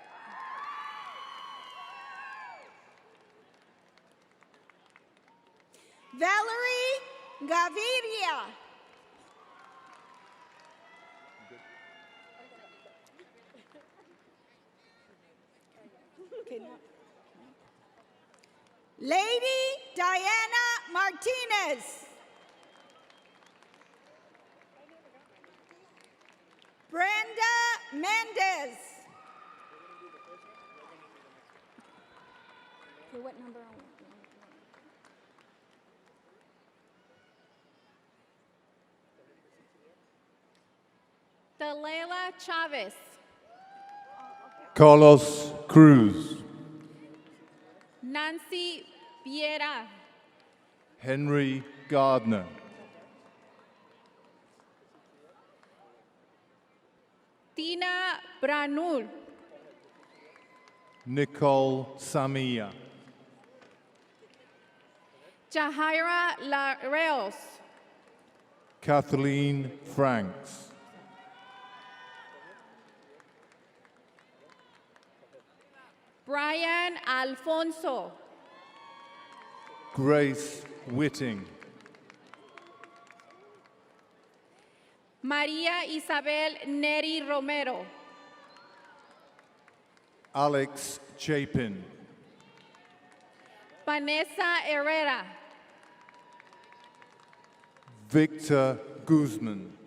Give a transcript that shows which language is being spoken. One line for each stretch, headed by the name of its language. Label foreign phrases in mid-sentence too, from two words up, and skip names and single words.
English: Valerie Gaviria. Lady Diana Martinez. Brenda Mendez. Okay, what number are we? Delilah Chavez. Carlos Cruz. Nancy Vieira. Henry Gardner. Tina Branul. Nicole Samia. Jahira Lareos. Kathleen Franks. Brian Alfonso. Grace Whitting. María Isabel Neri Romero. Alex Chapin. Vanessa Herrera. Victor Guzman.